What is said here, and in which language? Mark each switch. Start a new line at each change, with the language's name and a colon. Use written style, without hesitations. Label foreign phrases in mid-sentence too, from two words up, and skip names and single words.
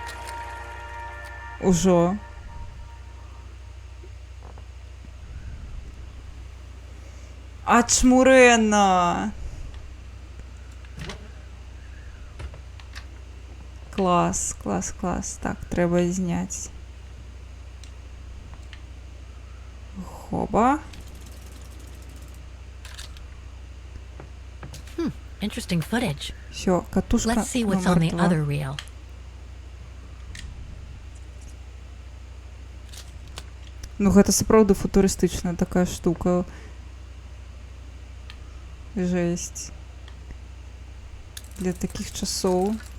Belarusian: Ужо. Ачмурена! Клас, клас, клас. Так, трэба зняць. Хоба.
English: Interesting footage.
Russian: Всё, катушка
English: Let's see what's on the
Russian: номер 2.
English: other reel.
Belarusian: Ну, гэта сапраўды футурыстычная такая штука. Жесть. Для такіх часоў.